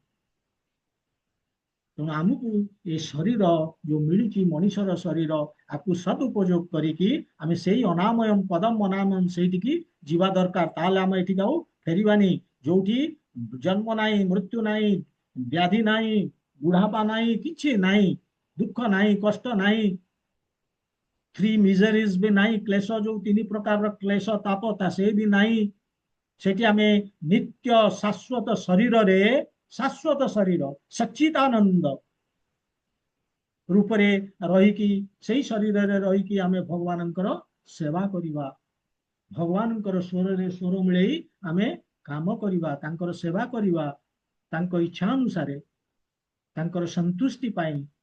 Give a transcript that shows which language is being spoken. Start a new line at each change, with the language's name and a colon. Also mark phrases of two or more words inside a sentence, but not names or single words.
Odia: ତେଣୁ ଆମକୁ ଏ ଶରୀର ଯୋଉ ମିଳିଛି, ମଣିଷର ଶରୀର, ଆକୁ ସଦ୍ ଉପଯୋଗ କରିକି ଆମେ ସେଇ
Sanskrit: ଅନାମୟମ୍ ପଦମ୍,
Odia: ଅନାମୟମ୍ ସେଇଠିକି ଯିବା ଦରକାର। ତାହେଲେ ଆମେ ଏଠିକି ଆଉ ଫେରିବାନି। ଯୋଉଠି ଜନ୍ମ ନାହିଁ, ମୃତ୍ୟୁ ନାହିଁ, ବ୍ୟାଧି ନାହିଁ, ବୁଢାପା ନାହିଁ, କିଛି ନାହିଁ, ଦୁଃଖ ନାହିଁ, କଷ୍ଟ ନାହିଁ,
English: three miseries
Odia: भी ନାହିଁ, କ୍ଲେଶ ଯୋଉ ତିନି ପ୍ରକାରର କ୍ଲେଶ ତାପ ତା ସେ ବି ନାହିଁ। ସେଠି ଆମେ ନିତ୍ୟ ଶାଶ୍ୱତ ଶରୀର ସଚ୍ଚିଦାନନ୍ଦ ରୂପରେ ରହିକି, ସେଇ ଶରୀରରେ ରହିକି ଆମେ ଭଗବାନଙ୍କର ସେବା କରିବା, ଭଗବାନଙ୍କର ସ୍ୱରରେ ସ୍ୱର ମିଳେଇ ଆମେ କାମ କରିବା, ତାଙ୍କର ସେବା କରିବା, ତାଙ୍କ ଇଚ୍ଛା ଅନୁସାରେ, ତାଙ୍କର ସନ୍ତୁଷ୍ଟି ପାଇଁ।